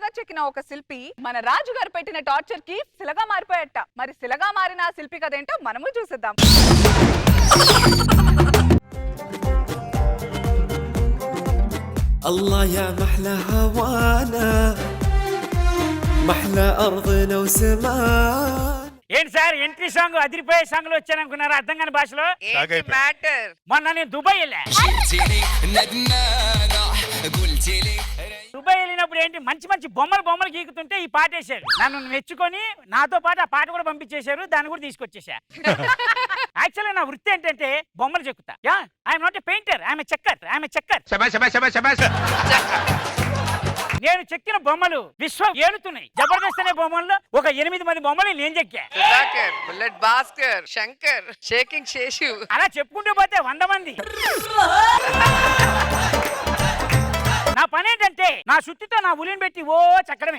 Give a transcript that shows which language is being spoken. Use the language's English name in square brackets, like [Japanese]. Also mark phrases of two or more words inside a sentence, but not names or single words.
[Telugu] చెక్కిన ఒక శిల్పి మన రాజు గారు పెట్టిన టార్చర్ కి శిలగా మారిపోయట. మరి శిలగా మారిన ఆ శిల్పి కదేంటో మనము చూసేద్దాం. [Arabic] الله يا محلى هوانا محلى أرضنا وسمانا. [Telugu] ఏంటి సార్ [English] entry song [Telugu] అదిరిపోయే సాంగ్ లో వచ్చాననుకున్నారా? అర్థం కాని భాషలో. మొన్న నేను దుబాయ్ వెళ్ళా. దుబాయ్ వెళ్ళినప్పుడు ఏంటి మంచి మంచి బొమ్మలు గీకుతుంటే ఈ పాట వేశారు. నన్ను మెచ్చుకొని నాతో పాటు ఆ పాట కూడా పంపించేశారు. దాన్ని కూడా తీసుకొచ్చేసా. యాక్చువల్గా నా వృత్తి ఏంటంటే బొమ్మలు చెక్కుతా. [English] I'm not a painter, I'm a చెక్కర్. [Telugu] నేను చెక్కిన బొమ్మలు విశ్వం ఏలుతున్నాయి. జబర్దస్త్ అనే బొమ్మల్లో ఒక 8 మంది బొమ్మలు నేను చెక్కా. బుల్లెట్ భాస్కర్, శంకర్, షేకింగ్ శేషు, అలా చెప్పుకుంటూ పోతే 100 మంది. నా పని ఏంటంటే నా సుత్తితో నా ఉలిని పెట్టి ఓ చెక్కడమే.